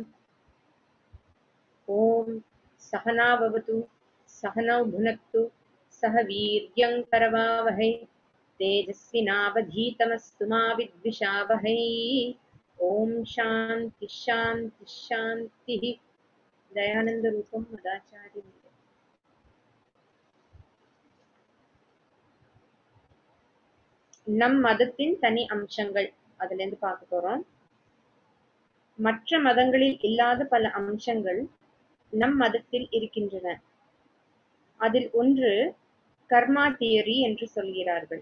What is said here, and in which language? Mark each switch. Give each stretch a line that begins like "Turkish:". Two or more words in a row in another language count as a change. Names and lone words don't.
Sanskrit: ॐ सहना भवतु सहनौ भुनक्तु सह वीर्यं करवावहै तेजस्विनावधीतमस्तु मा विद्विषावहै। ॐ शान्ति शान्ति शान्तिः। दयानंद रूपम मदाचार्य
Tamil: நம் மதத்தின் தனி அம்சங்கள் அதுல இருந்து பார்க்க போறோம். மற்ற மதங்களில் இல்லாத பல அம்சங்கள் நம் மதத்தில் இருக்கின்றன. அதில் ஒன்று கர்மா தியரி என்று சொல்கிறார்கள்.